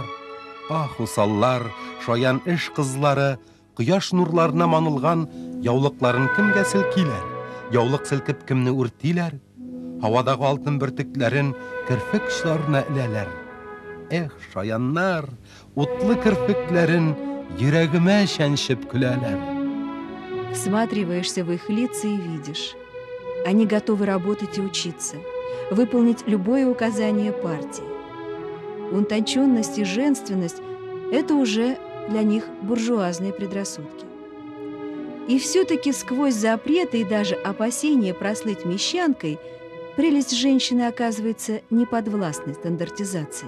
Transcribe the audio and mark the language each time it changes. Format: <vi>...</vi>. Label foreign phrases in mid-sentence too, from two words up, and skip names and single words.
<tt>Ах, усаллар, шаян эш кызлары, кояш нурларына манылган яулыкларын кемгә селкиләр? Яулык селкеп кемне үртиләр? Һавадагы алтын бөртекләрен керфек очларына эләләр. Эх, шаяннар, утлы керфекләрен йөрәгемә чәнчеп көләләр.</tt> <ru>Всматриваешься в их лица и видишь. Они готовы работать и учиться, выполнить любое указание партии. Утонченность и женственность – это уже для них буржуазные предрассудки. И все-таки сквозь запреты и даже опасения прослыть мещанкой прелесть женщины оказывается неподвластной стандартизации.</ru>